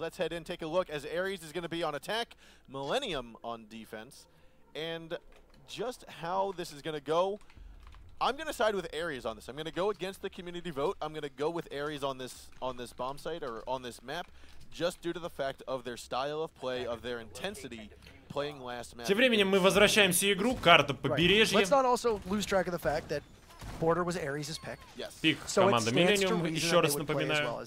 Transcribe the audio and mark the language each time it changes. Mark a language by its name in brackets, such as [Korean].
[English] Let's head in, take a look, as ARES is going to be on attack, Millenium on defense. And just how this is going to go, I'm going to side with ARES on this. I'm going to go against the community vote. I'm going to go with ARES on this bomb site, or on this map, just due to the fact of their style of play, of their intensity. [Russian] Тем временем мы возвращаемся в игру, карта побережья. [English] Let's not also lose track of the fact that Border was ARES' pick. [Russian] Пик команда Millenium, еще раз напоминаю.